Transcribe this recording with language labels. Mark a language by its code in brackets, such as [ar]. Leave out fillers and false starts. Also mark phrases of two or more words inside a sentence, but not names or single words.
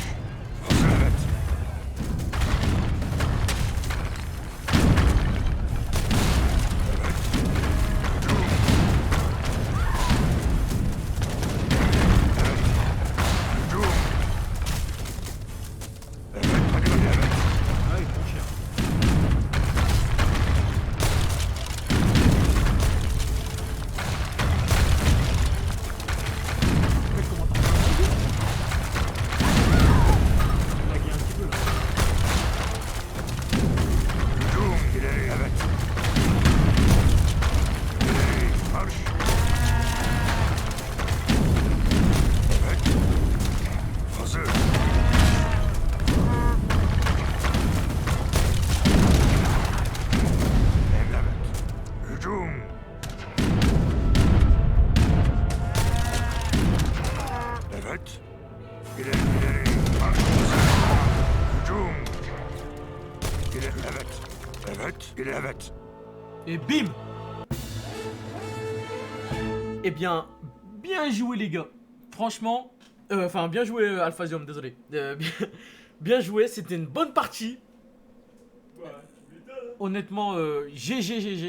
[tr] Hazır evet. Evet. Hücum. Evet. Hücum. Evet. Hadi hadi evet. [fr] Ouais, mon cher. Comment t'en On a gagné un petit peu là. [tr] Hücum. İleri evet. İleri marş. Evet. Hazır. Evet. Hücum. Evet. İleri ileri marş. Hücum. İleri evet. Evet. İleri evet. [fr] Et bim. Eh bien, bien joué les gars. Franchement, enfin bien joué Alphasium, désolé. Bien joué, c'était une bonne partie. Honnêtement, GG.